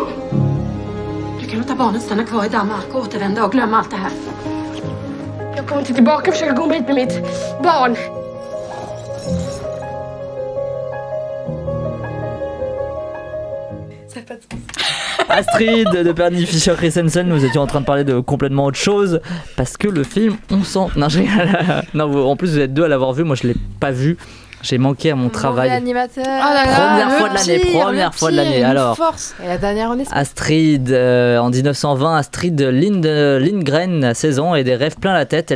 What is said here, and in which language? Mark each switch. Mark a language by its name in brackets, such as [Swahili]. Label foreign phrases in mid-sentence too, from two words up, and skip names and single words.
[Swedish] Du kan låta barnet stanna kvar i Danmark och återvända och glömma allt det här. Jag kommer inte tillbaka och försöka gå hit med mitt barn. [French] Astrid de Pernie Fischer Christensen, nous étions en train de parler de complètement autre chose parce que le film, on sent. Non, en plus vous êtes deux à l'avoir vu, moi je l'ai pas vu. J'ai manqué à mon travail. Animateur. Première fois de l'année. Alors, et la dernière en Espagne. Astrid, en 1920, Astrid Lindgren a 16 ans et des rêves plein la tête.